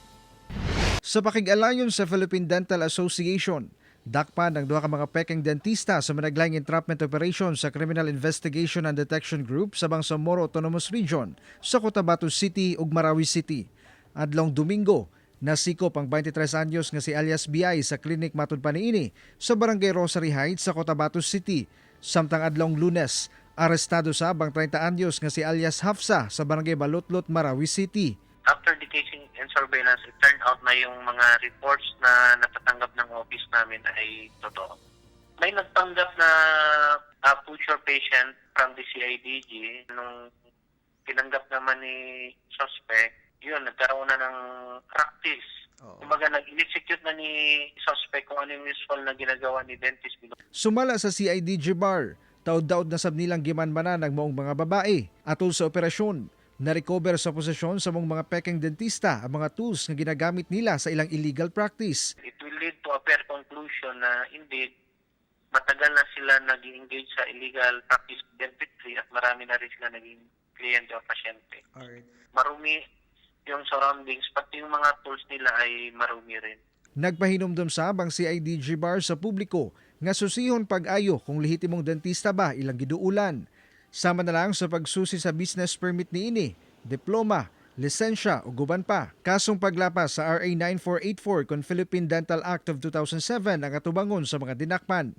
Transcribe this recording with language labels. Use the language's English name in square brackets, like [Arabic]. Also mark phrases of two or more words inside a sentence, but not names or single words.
[Cebuano] Sa pakig-alayon sa Philippine Dental Association, dakpan ng duha ka mga peking dentista sa managlahing entrapment operation sa Criminal Investigation and Detection Group sa Bangsamoro Autonomous Region sa Cotabato City ug Marawi City. Adlong Domingo, nasikop ang 23 anyos nga si alias BI sa klinik matud pa niini sa Barangay Rosary Heights sa Cotabato City. Samtang adlong Lunes, arestado sa abang 30 anyos nga si alias Hafsa sa Barangay Balutlot, Marawi City. [English] After the casing and surveillance, it turned out [Filipino] na yung mga reports na natatanggap ng office namin ay totoo. May nagtanggap na future patient from the CIDG. Nung tinanggap naman ni suspect, yun, nagkaroon na ng practice. Kumbaga, nag-execute na ni suspect kung ano yung usual na ginagawa ni dentist. [Cebuano] Sumala sa CIDG bar, taod-daod na sab nilang gimanmanan ng maong mga babae. Atol sa operasyon, na-recover sa posesyon sa mong mga peking dentista ang mga tools na [Filipino] ginagamit nila [Cebuano] sa ilang illegal practice. [English] It will lead to a fair conclusion na indeed, [Filipino] matagal na sila nag-engage sa [English] illegal practice dentistry [Filipino] at marami na rin sila naging kliyente o pasyente. [English] Alright. [Filipino] Marumi yung surroundings, pati yung mga tools nila ay marumi rin. [Cebuano] Nagpahinumdum sa abang CIDG bar sa publiko nga susihon pag-ayo kung lehitimong dentista ba ilang giduulan. Sama na lang sa pagsusi sa business permit niini, diploma, lisensya o guban pa. Kasong paglapas sa RA 9484 kon Philippine Dental Act of 2007 ang atubangon sa mga dinakpan.